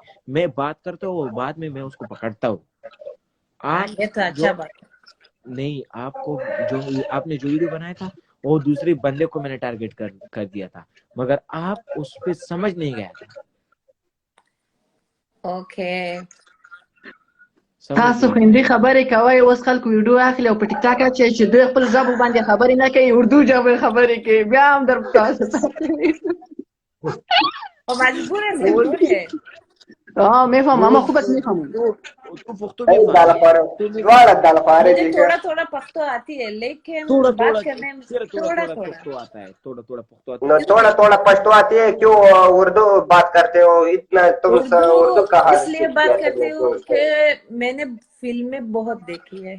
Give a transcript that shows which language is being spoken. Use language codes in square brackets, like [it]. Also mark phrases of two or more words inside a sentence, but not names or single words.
[ur] میں بات کرتا ہوں اور بعد میں اس کو پکڑتا ہوں. آپ نہیں، آپ کو جو آپ نے جو ویڈیو بنایا تھا وہ دوسرے بندے کو میں نے ٹارگٹ کر دیا تھا، مگر آپ اس پہ سمجھ نہیں گیا تھا. اوکے [ps] تاسو هندي خبرې کوي، اوس خلکو ویډیو اخلي او په ټیک ټاک اچوي چې دوی خپل ژبه باندې خبرې نه کوي، اردو ژبه خبرې کوي، بیا هم در [ur] او مجبور ہے. [fa] میفهم اما خوب است میفهمم. [ur] مجھے تھوڑا تھوڑا پختو آتی ہے، لیکن بات کرنے میں تھوڑا پختو آتا ہے، تھوڑا پختو آتا ہے. تھوڑا پشتو آتی ہے. کیوں اردو بات کرتے ہو اتنا تم؟ اردو کہاں اس لیے بات کرتے ہو کہ میں نے فلمیں بہت دیکھی ہے.